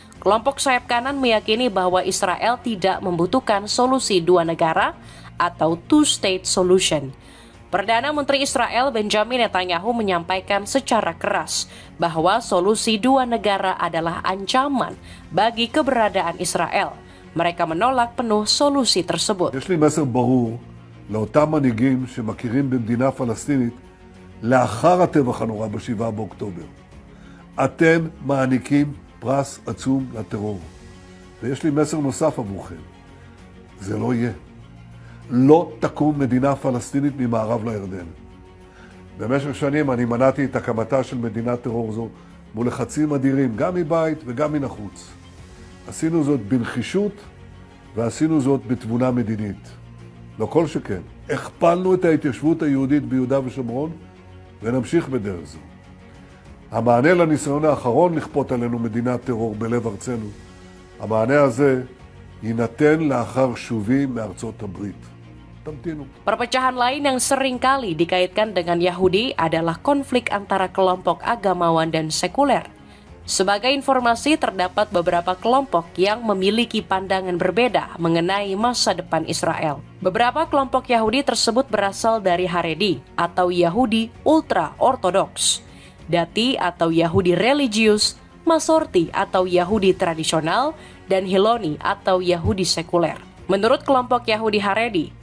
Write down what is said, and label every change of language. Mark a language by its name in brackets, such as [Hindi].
[Indonesian] Kelompok sayap kanan meyakini bahwa Israel tidak membutuhkan solusi dua negara atau [English] two-state solution. [Indonesian] Perdana Menteri Israel Benjamin Netanyahu menyampaikan secara keras bahwa solusi dua negara adalah ancaman bagi keberadaan Israel. Mereka menolak penuh solusi tersebut. [Hebrew] יש לי מסר ברור לאותם מנהיגים שמכירים במדינה פלסטינית לאחר הטבח הנורא ב-7 באוקטובר. אתם מעניקים פרס עצום לטרור. ויש לי מסר נוסף עבורכם. זה לא יהיה. לא תקום מדינה פלסטינית ממערב לירדן. במשך שנים אני מנעתי את הקמתה של מדינת טרור זו מול לחצים אדירים, גם מבית וגם מן החוץ. עשינו זאת בנחישות ועשינו זאת בתבונה מדינית. לא כל שכן, הכפלנו את ההתיישבות היהודית ביהודה ושומרון ונמשיך בדרך זו. המענה לניסיון האחרון לכפות עלינו מדינת טרור בלב ארצנו, המענה הזה יינתן לאחר שובי מארצות הברית. תמתינו. [Indonesian] Perpecahan lain yang sering kali dikaitkan dengan Yahudi adalah konflik antara kelompok agamawan dan sekuler. Sebagai informasi, terdapat beberapa kelompok yang memiliki pandangan berbeda mengenai masa depan Israel. Beberapa kelompok Yahudi tersebut berasal dari Haredi atau Yahudi ultra-ortodoks, Dati atau Yahudi religius, Masorti atau Yahudi tradisional, dan Hiloni atau Yahudi sekuler. Menurut kelompok Yahudi Haredi,